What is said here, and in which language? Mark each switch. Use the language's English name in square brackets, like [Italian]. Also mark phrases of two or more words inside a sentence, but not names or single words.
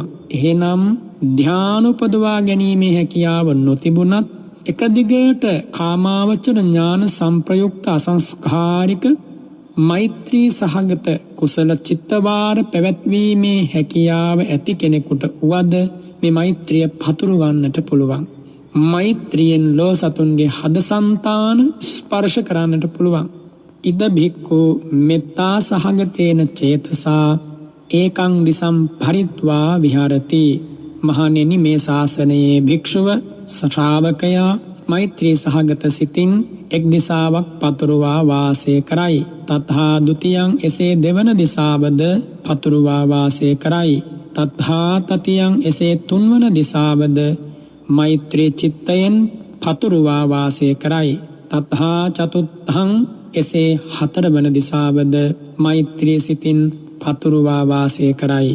[Sinhala] එහෙනම් ධාන උපදවා ගැනීමේ හැකියාව නොතිබුණත් එක දිගට කාමාවචර ඥාන සංප්‍රයුක්ත අසංස්කාරික මෛත්‍රී සහගත කුසල චිත්තවාර පැවැත්වීමේ හැකියාව ඇති කෙනෙකුට වුවද මේ මෛත්‍රිය පතුරවන්නට පුළුවන්. මෛත්‍රියෙන් ලෝ සතුන්ගේ හදසන්තාන ස්පර්ශ කරන්නට පුළුවන්. [Pali] ඉද භික්ඛු මෙත්තා සහගතේන චේතසා ඒකං දිසම් පරිත්වා විහරති. [Sinhala] මහණෙනි, මේ ශාසනයේ භික්ෂුව ශ්‍රාවකයා මෛත්‍රී සහගත සිතින් එක් දිසාවක් පතුරවා වාසය කරයි. [Pali] තථා ဒ ුතියං [Sinhala] එසේ දෙවන දිසාවද පතුරවා වාසය කරයි. [Pali] තථා තතියං [Sinhala] එසේ තුන්වන දිසාවද මෛත්‍රී චිත්තයෙන් පතුරවා වාසය කරයි. [Pali] තථා චතුත්ථං [Sinhala] එසේ හතරවන දිසාවද මෛත්‍රී සිතින් පතුරවා වාසය කරයි.